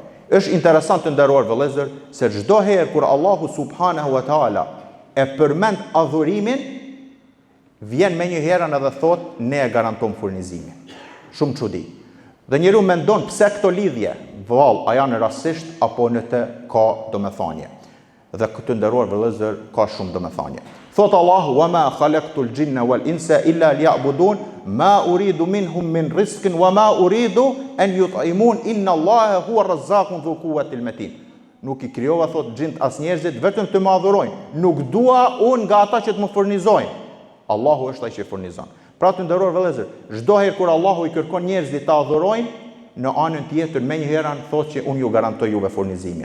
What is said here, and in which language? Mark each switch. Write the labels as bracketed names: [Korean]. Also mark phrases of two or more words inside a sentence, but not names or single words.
[Albanian] Është interesant të nderuar vëllezër se çdo herë kur Allahu [Arabic] سبحانه وتعالى [Albanian] e përmend adhurimin, vjen me një herën edhe thot ne e garantojmë furnizimin. Shumë çudi. Dhe njeriu mendon pse këto lidhje, vallë, a janë rastisht apo në të ka domethënie. Dhe këtë nderuar vëllezër ka shumë domethënie. Thot Allahu: [Arabic] "وما خلقت الجن والإنس إلا ليعبدون ما أريد منهم من رزق وما أريد أن يطعمون إن الله هو الرزاق ذو القوة المتين." [Albanian] Nuk i krijova thot xhint as njerëzit vetëm të më adhurojnë. Nuk dua unë nga ata që të më furnizojnë. Allahu është ai që furnizon. Pra të nderuar vëllezër, çdo herë kur Allahu i kërkon njerëzit të adhurojnë, në anën tjetër me një herë thotë që unë ju garantoj juve furnizimin.